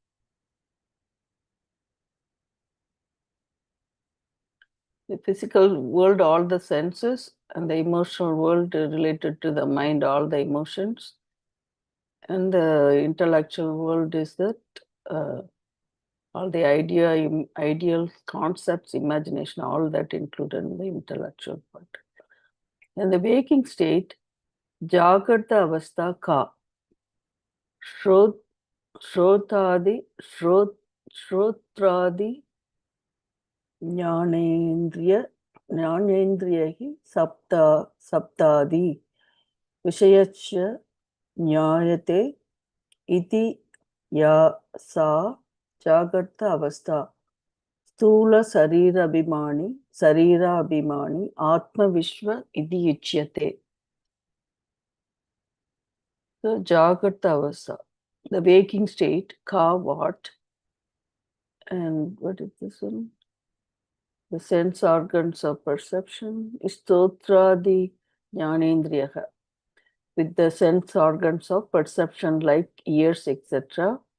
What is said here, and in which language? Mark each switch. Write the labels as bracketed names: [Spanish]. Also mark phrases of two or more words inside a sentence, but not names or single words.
[English] The physical world, all the senses, and the emotional world related to the mind, all the emotions. And the intellectual world is that all the ideal concepts, imagination, all that included in the intellectual part. And the waking state, [Sanskrit] जाग्रत् अवस्था का श्रोत्र श्रोत्रादि श्रोत्रादि ज्ञानेन्द्रिय ज्ञानेन्द्रियैः शब्दादि विषयस्य ज्ञायते इति या सा, जाग्रत् अवस्था. स्थूल शरीराभिमानी आत्मविश्व इति उच्यते. So जाग्रत् अवस्था, [English] the waking state, Ka what? And what is this one? The sense organs of perception, [Sanskrit] श्रोत्रादि ज्ञानेन्द्रियैः, [English] with the sense organs of perception like ears, etc.